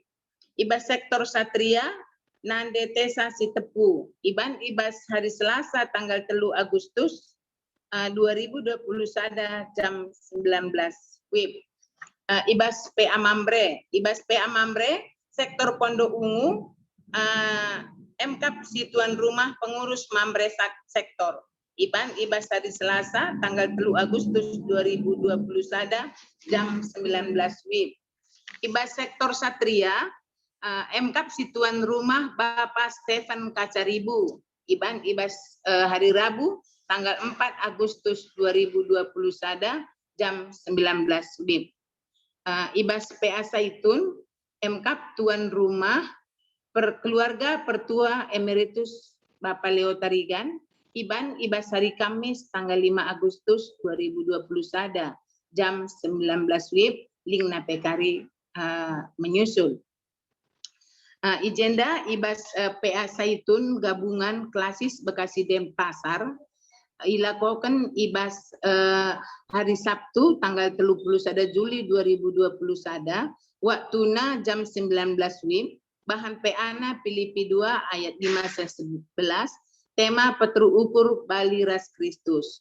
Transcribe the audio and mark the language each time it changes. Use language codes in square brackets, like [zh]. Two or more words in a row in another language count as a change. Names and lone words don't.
[btx] Ibas sektor Satria, Nande Tesa si Tepu, Ibas [id] hari Selasa tanggal 3 Agustus [btx] 2020 sada, jam 19 WIB. Ibas PA Mambre, sektor Pondok Ungu, MKAP si tuan rumah pengurus Mambre sektor. Ibas [id] hari Selasa tanggal 3 Agustus [btx] 2021 jam 19 WIB. Ibas sektor Satria, MKAP si tuan rumah Bapak Stefan Kacaribu. Ibas [id] hari Rabu tanggal 4 Agustus [btx] 2021 jam 19 WIB. Ibas PA Saitun, MKAP tuan rumah keluarga Pertua Emeritus Bapak Leo Tarigan. Ibas [id] hari Kamis tanggal 5 Agustus [btx] 2021 jam 19 WIB. Link Napekari menyusul. Agenda Ibas PA Saitun gabungan klasis Bekasi Denpasar ilakokan Ibas [id] hari Sabtu tanggal 31 Juli [btx] 2021 waktuna jam 19 WIB. Bahan PA-na Filipi 2 ayat 5-11, tema Petru Ukur Bali Ras Kristus.